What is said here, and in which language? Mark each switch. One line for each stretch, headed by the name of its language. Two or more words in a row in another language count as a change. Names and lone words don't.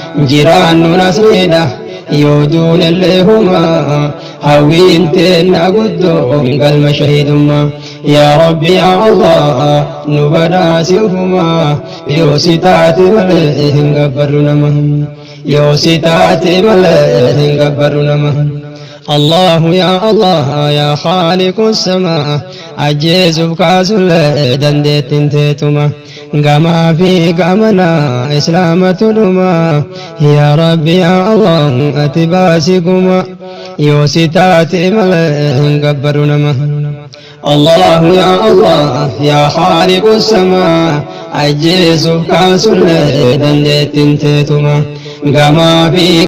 Oromo: Jiraannu nasriidha yoo duunellee huma. Hawwiin teenna guddoon galma shahiidummaa. Yaa Rabbi, yaa Allah, nu badhaasi ufuma. Yoo si taate malee hin gabbaru nama. Yoo si taate malee hin gabbaru nama.
Arabic: الله يا الله يا خالق السماء،
Oromo: ajjeesuuf kaasuullee dandeettiin teetuma. Gamaa fi gamana Islaamatu dhuma. Yaa Rabbi, yaa Allah, ati baasi guma. Yoo si taate malee hin gabbaru nama.
Arabic: الله يا الله يا خالق السماء،
Oromo: ajjeesuuf kaasuullee dandeettiin teetuma. Gamaa fi